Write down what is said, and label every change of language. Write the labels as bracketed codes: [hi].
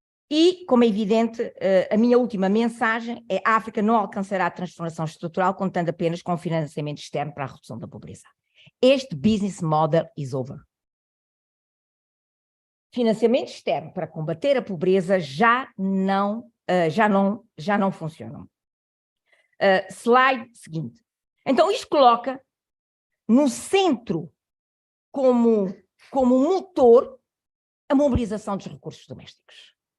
[pt] E, como é evidente, a minha última mensagem é: a África não alcançará a transformação estrutural contando apenas com financiamento externo para a redução da pobreza. [en] Este business model is over. [pt] Financiamento externo para combater a pobreza já não funcionam. Slide seguinte. Então, isto coloca no centro, como motor, a mobilização dos recursos domésticos.